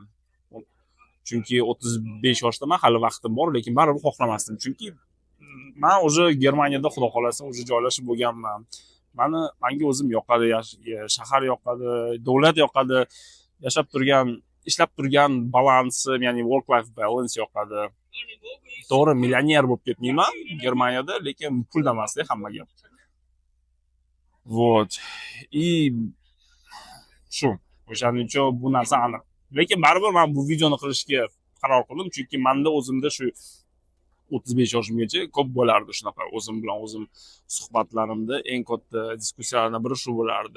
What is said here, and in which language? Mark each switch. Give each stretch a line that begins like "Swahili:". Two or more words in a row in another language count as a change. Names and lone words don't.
Uzbek: Chunki 35 yoshdaman, hali vaqtim bor, lekin baribir xohlamasdim. Chunki men o'zi Germaniyada xudo xolasa o'zi joylashib bo'lganman. Menga o'zim yoqadi, shahar yoqadi, davlat yoqadi, ishlab turgan balansi, ya'ni
English: work life balance
Uzbek: yoqadi. To'g'ri, millioner bo'lib ketmayman Germaniyada, lekin pulda emas-da hamma gap. Вот. И shu, o'shaning uchun bu narsa aniq. Lekin baribir men bu videoni qilishga qaror qildim, chunki menda o'zimda shu 35 yoshimgacha ko'p bo'lardi shunaqa o'zim bilan o'zim suhbatlarimda eng katta diskussiyalardan biri shu bo'lardi.